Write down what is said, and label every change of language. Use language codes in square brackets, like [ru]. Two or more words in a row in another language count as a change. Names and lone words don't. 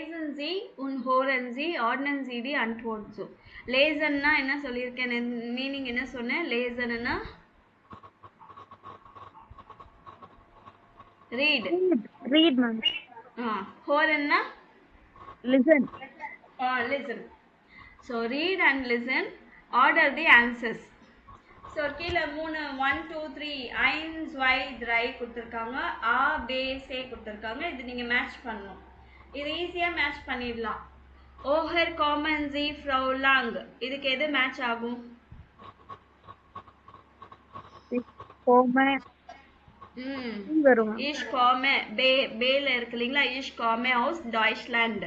[de] Sie und hören Sie, ordnen Sie die Antwort zu. [ta] Lesenனா என்ன சொல்லியிருக்கேன், மீனிங் என்ன சொன்னேன்? லேசன்னா read. [en] Read, ma'am. [ta] Hörenனா [en] Listen. Listen. So read and listen, order the answers. [ta] ஸோ கீழே 3 1 2 3 1 2 3 கொடுத்துருக்காங்க, ஆ பே சே கொடுத்துருக்காங்க. இது நீங்கள் மேட்ச் பண்ணணும். இது ஈஸியாக மேட்ச் பண்ணிடலாம். [de] Woher kommen Sie Frau Lang, [ta] இதுக்கு எது மேட்ச் ஆகும்? [de] Ich komme பேல [ta] இருக்கு இல்லைங்களா, [de] Ich komme aus Deutschland.